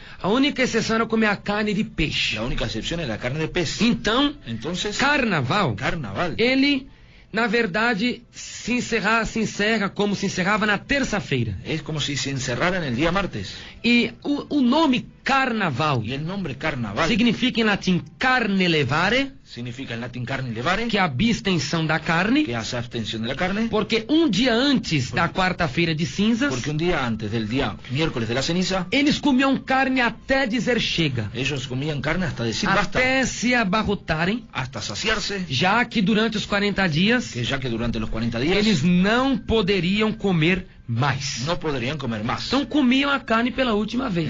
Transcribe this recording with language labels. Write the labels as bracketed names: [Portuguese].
[Portuguese] A única exceção era comer a carne de peixe. [Spanish] La única excepción era la carne de pez. [Portuguese] Então, [Spanish] Entonces, [Portuguese] carnaval, [Spanish] carnaval, [Portuguese] ele, na verdade, se encerra como se encerrava na terça-feira. [Spanish] es como si se encerrara en el día martes. [Portuguese] E o nome carnaval [Spanish] Y el nombre carnaval [Portuguese] significa em latim carne levare, [Spanish] significa en latín carne levare, [Portuguese] que é a abstenção da carne, [Spanish] que hace abstención de la carne, [Portuguese] porque um dia antes da quarta-feira de cinzas, [Spanish] porque un día antes del día miércoles de la ceniza, [Portuguese] eles comiam carne até dizer chega, [Spanish] ellos comían carne hasta decir basta, [Portuguese] até se abarrotarem, [Spanish] hasta saciarse, [Portuguese] já que durante os 40 dias [Spanish] que ya que durante los 40 días [Portuguese] eles não poderiam comer mais. [Spanish] no podrían comer más. [Portuguese] Então comiam a carne pela última vez.